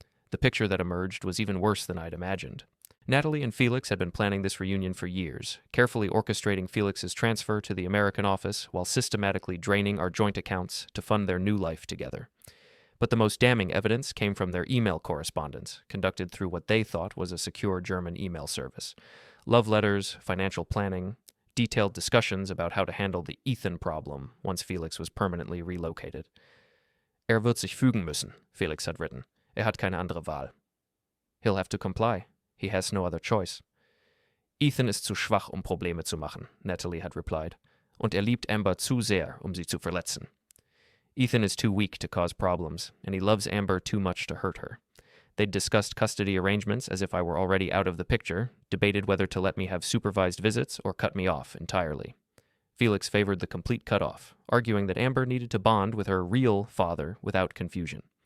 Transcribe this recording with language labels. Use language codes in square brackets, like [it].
[en] The picture that emerged was even worse than I'd imagined. Natalie and Felix had been planning this reunion for years, carefully orchestrating Felix's transfer to the American office while systematically draining our joint accounts to fund their new life together. But the most damning evidence came from their email correspondence, conducted through what they thought was a secure German email service. Love letters, financial planning, detailed discussions about how to handle the Ethan problem once Felix was permanently relocated. [de] Wird sich fügen müssen, [en] Felix had written. [de] Hat keine andere Wahl. [en] He'll have to comply. He has no other choice. [de] Ethan ist zu schwach, Probleme zu machen, [en] Natalie had replied. [de] Und liebt Amber zu sehr, sie zu verletzen. [en] Ethan is too weak to cause problems, and he loves Amber too much to hurt her. They'd discussed custody arrangements as if I were already out of the picture, debated whether to let me have supervised visits or cut me off entirely. Felix favored the complete cutoff, arguing that Amber needed to bond with her real father without confusion.